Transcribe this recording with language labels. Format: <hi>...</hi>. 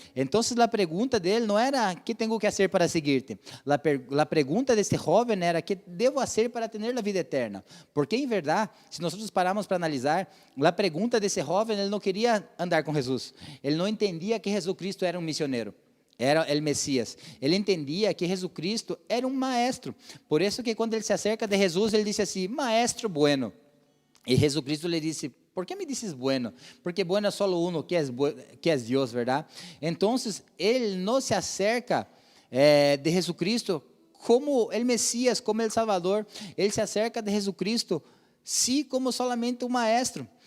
<es>Entonces la pregunta de él no era ¿qué tengo que hacer para seguirte? La pregunta de este joven era ¿qué debo hacer para tener la vida eterna? Porque en verdad, si nosotros paramos para analizar, la pregunta de ese joven, él no quería andar con Jesús. Él no entendía que Jesucristo era un misionero. Era el Mesías.</es> <pt>Ele entendia que Jesucristo era um maestro. Por isso que quando ele se acerca de Jesus, ele disse assim:</pt> <es>Maestro bueno.</es> <pt>E Jesucristo lhe disse:</pt> <es>¿Por qué me dices bueno? Porque bueno es solo uno, que es Dios, ¿verdad? Entonces, él no se acerca de Jesucristo como el Mesías, como el Salvador. Él se acerca de Jesucristo, sí, como solamente un maestro.</es>